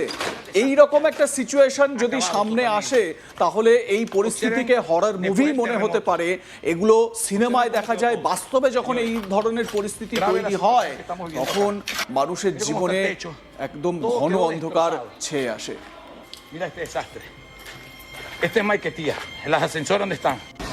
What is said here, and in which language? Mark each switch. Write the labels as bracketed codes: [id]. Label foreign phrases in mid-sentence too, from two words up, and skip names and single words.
[bn] এই রকম একটা সিচুয়েশন যদি সামনে আসে, তাহলে এই পরিস্থিতিকে হরর মুভি মনে হতে পারে। এগুলো সিনেমায় দেখা যায়, বাস্তবে যখন এই ধরনের পরিস্থিতি তৈরি হয় তখন মানুষের জীবনে একদম ঘন অন্ধকার ছেয়ে আসে। [es] Mira este desastre. Este es Maiquetía. ¿Las ascensores dónde están?